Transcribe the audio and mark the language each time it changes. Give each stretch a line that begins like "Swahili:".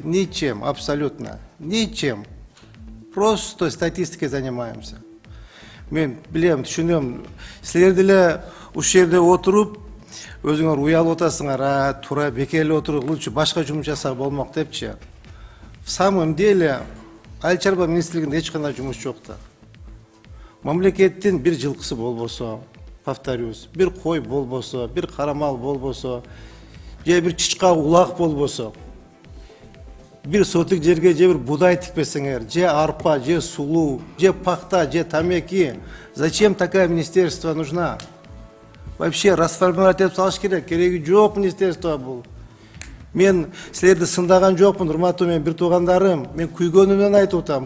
Russian: Ничем, абсолютно. Ничем. Просто статистикой занимаемся.
Kyrgyz: Мен билем, түшүнөм, силер деле уш жерде отуруп, өзүңөр уялып отасыңар, туура бекелип отуруп, лучше башка жумуш жасап болмок депчи.
Russian: В самом деле,
Kyrgyz: айыл чарба министрлигинде эч кандай жумуш жок да. Мамлекеттин бир жылкысы болбосо, повторюсь, бир кой болбосо, бир карамал болбосо, же бир чычка улак болбосо, бир сотук жерге же бир будай тикпесеңер, же арпа, же сулуу, же пахта, же тамеки.
Russian: Зачем такая министерство нужна? Вообще расформировать
Kyrgyz: этип салыш керек. Кереги жок министерство бул. Мен силерди сындаган жокмун, урматтуу менин бир туугандарым. Мен күйгөнүмдөн айтып атам.